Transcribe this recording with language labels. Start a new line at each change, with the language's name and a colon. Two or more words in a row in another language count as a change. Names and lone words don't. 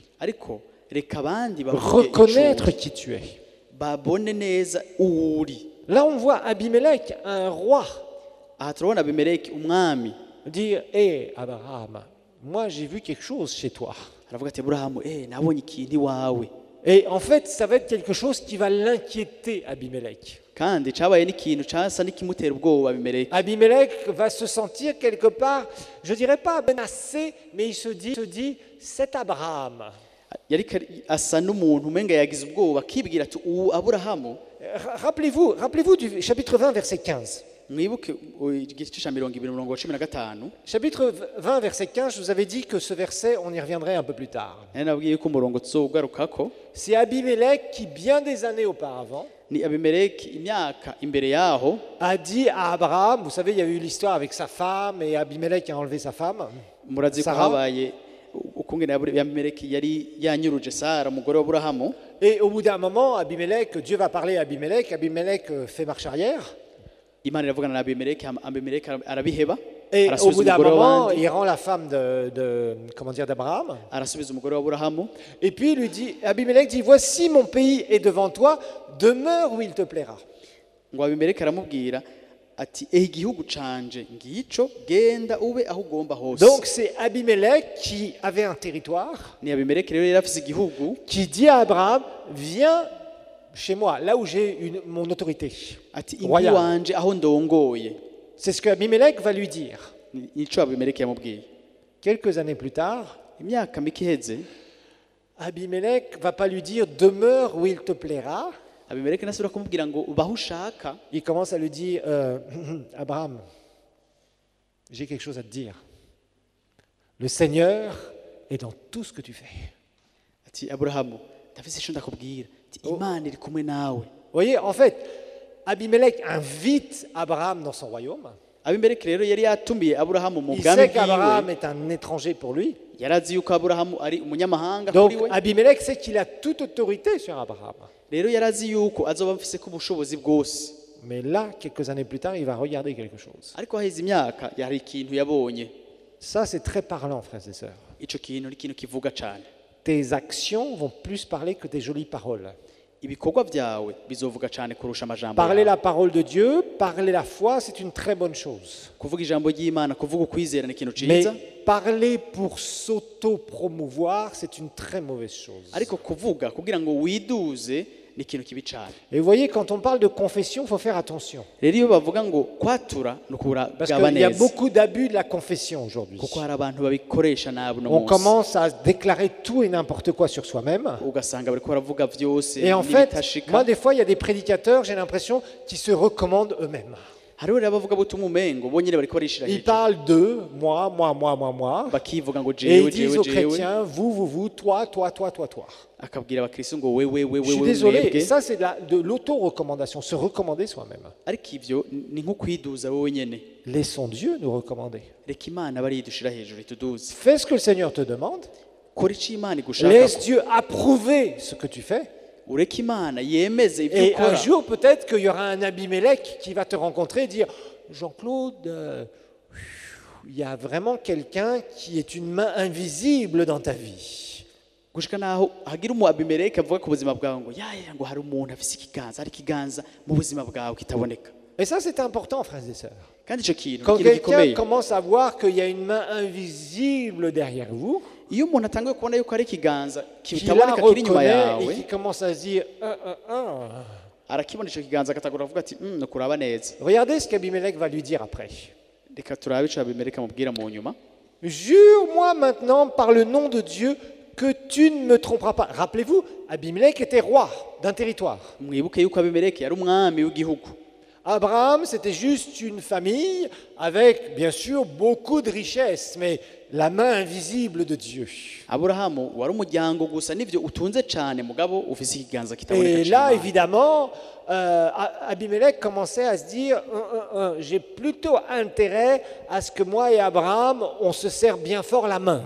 Rundi: Ariko reka abandi bavuge
French: Reconnaître
Rundi: icuri.
French: qui tu es.
Rundi: Babone neza uwuri.
French: Là, on voit Abimelech, un roi,
Rundi: Aha turabona Abimeleki umwami
French: dire hé, Abraham, moi j'ai vu quelque chose chez toi.
Rundi: aravuga ati Aburahamu nabonye ikintu iwawe.
French: Et en fait, ça va être quelque chose qui va l'inquiéter, Abimelech.
Rundi: Kandi cabaye n'ikintu casa n'ikimutera ubwoba Abimeleki.
French: Abimelech va se sentir quelque part, je dirais pas menacé, mais il se dit, cet Abraham,
Rundi: asa n'umuntu umenga yagize ubwoba akibwira ati ubu Aburahamu.
French: Rappelez-vous du chapitre 20, verset 15.
Rundi: Mwibuke igice cya 20:15.
French: Chapitre 20, verset 15, je vous avais dit que ce verset, on y reviendrait un peu plus tard.
Rundi: Nabwiye ko umurongo tuzogarukako.
French: C'est Abimelech qui, bien des années auparavant,
Rundi: Ni Abimeleki imyaka imbere yaho
French: a dit à Abraham, vous savez, il y a eu l'histoire avec sa femme et Abimelech a enlevé sa femme,
Rundi: murazi ko Sarah. habaye ukungene Abimeleki yari yanyuruje Sara umugore wa Aburahamu.
French: Et au bout d'un moment, Dieu va parler à Abimelech fait marche arrière.
Rundi: Imana iravugana na Abimeleki arabiheba.
French: Et au
Rundi: Arasubiza
French: bout d'un
Rundi: umugore
French: moment,
Rundi: w'abandi,
French: il rend la femme d'Abraham.
Rundi: arasubiza umugore wa Aburahamu.
French: Et puis il lui dit, Abimelech dit, voici mon pays est devant toi, demeure où il te plaira.
Rundi: Ngo Abimeleki aramubwira ati igihugu canje ngico genda ube aho ugomba hose.
French: Donc c'est Abimelech qui avait un territoire,
Rundi: Ni Abimeleki rero yari afise igihugu,
French: qui dit à Abraham, viens chez moi, là où j'ai mon autorité
Rundi: ati ingi
French: royale.
Rundi: wanje aho ndongoye.
French: C'est ce que Abimelech va lui dire.
Rundi: Nico Abimeleki yamubwiye.
French: Quelques années plus tard,
Rundi: Imyaka mike iheze
French: Abimelech va pas lui dire demeure où il te plaira.
Rundi: Abimeleki nasubira kumubwira ngo ubaho ushaka.
French: Il commence à lui dire Abraham, j'ai quelque chose à te dire. Le Seigneur est dans tout ce que tu fais.
Rundi: Ati Aburahamu ndafise ico ndakubwira. Ati Imana iri kumwe nawe.
French: Vous voyez, en fait, Abimelech invite Abraham dans son royaume.
Rundi: Abimeleki rero yari yatumiye Aburahamu mu
French: Il
Rundi: bwami
French: sait qu'Abraham
Rundi: bwiwe.
French: est un étranger pour lui.
Rundi: Yarazi yuko Aburahamu ari umunyamahanga
French: Donc
Rundi: kuri we.
French: Abimelech sait qu'il a toute autorité sur Abraham.
Rundi: Rero yarazi yuko azoba afise ko ubushobozi bwose.
French: Mais là, quelques années plus tard, il va regarder quelque chose.
Rundi: Ariko haheze imyaka yari ikintu yabonye.
French: Ça, c'est très parlant, frères et sœurs.
Rundi: Ico kintu ni ikintu kivuga cane.
French: Tes actions vont plus parler que tes jolies paroles.
Rundi: Ibikorwa vyawe bizovuga cane kurusha amajambo
French: Parler
Rundi: yawe.
French: la parole de Dieu, parler la foi, c'est une très bonne chose.
Rundi: Kuvuga ijambo ry'Imana, kuvuga ukwizera ni ikintu
French: Mais
Rundi: ciza.
French: parler pour s'auto-promouvoir, c'est une très mauvaise chose.
Rundi: Ariko kuvuga kugira ngo widuze ni ikintu kibi cane.
French: Et vous voyez, quand on parle de confession, il faut faire attention.
Rundi: Rero iyo bavuga ngo kwatura
French: Parce
Rundi: nukuragaba
French: qu'il y a
Rundi: neza.
French: beaucoup d'abus de la confession aujourd'hui.
Rundi: Kuko hari abantu babikoresha nabi no
French: On
Rundi: munsi.
French: commence à déclarer tout et n'importe quoi sur soi-même.
Rundi: Ugasanga bariko baravuga vyose
French: Et en fait,
Rundi: n'ibitashika.
French: moi, des fois, il y a des prédicateurs, j'ai l'impression, qui se recommandent eux-mêmes.
Rundi: Hariho rero abavuga butumwa umengo bonyene bariko barishira
French: Ils
Rundi: hejuru.
French: parlent d'eux, moi.
Rundi: Bakivuga ngo
French: Et
Rundi: jewe
French: ils disent
Rundi: jewe
French: aux
Rundi: jewe.
French: chrétiens, vous, toi.
Rundi: Akabwira abakristo ngo wewe
French: Je suis
Rundi: wewe
French: désolé,
Rundi: mwebwe.
French: ça c'est de l'auto-recommandation, se recommander soi-même.
Rundi: Ariko ivyo ni nko kwiduza wowe nyene.
French: Laissons Dieu nous recommander.
Rundi: Reka Imana bari yidushira hejuru ituduze.
French: Fais ce que le Seigneur te demande.
Rundi: Kora ico Imana igushaka.
French: Laisse Dieu approuver ce que tu fais.
Rundi: Ureka Imana yemeze ivyo
French: Et un
Rundi: ukora.
French: jour, peut-être qu'il y aura un Abimelech qui va te rencontrer et dire Jean-Claude, il y a vraiment quelqu'un qui est une main invisible dans ta vie.
Rundi: Gushika naho hagira umu Abimeleki avuga ku buzima bwawe ngo yaya ngo hari umuntu afise ikiganza ari ikiganza mu buzima bwawe kitaboneka.
French: Et ça, c'est important, frères et sœurs.
Rundi: Kandi ico kintu
French: Quand
Rundi: ni ikintu
French: quelqu'un
Rundi: gikomeye.
French: commence à voir qu'il y a une main invisible derrière vous,
Rundi: Iyo umuntu atanguye kubona yuko hari ikiganza
French: qu'il la
Rundi: kitaboneka kiri inyuma
French: reconnaît
Rundi: yawe,
French: et qui commence à se dire
Rundi: arakibona ico kiganza akatagura avuga ati nukuraba neza.
French: Regardez ce qu'Abimelech va lui dire après.
Rundi: Reka turabe ico Abimeleki amubwira mu nyuma.
French: Jure-moi maintenant par le nom de Dieu que tu ne me tromperas pas. Rappelez-vous, Abimelech était roi d'un territoire.
Rundi: Mwibuke yuko Abimeleki yari umwami w'igihugu.
French: Abraham, c'était juste une famille avec, bien sûr, beaucoup de richesses, mais la main invisible de Dieu.
Rundi: Aburahamu wari umuryango gusa nivyo utunze cane mugabo ufise ikiganza kitaboneka
French: Et
Rundi: cane.
French: là, évidemment, Abimelech commençait à se dire, j'ai plutôt intérêt à ce que moi et Abraham, on se serre bien fort la main.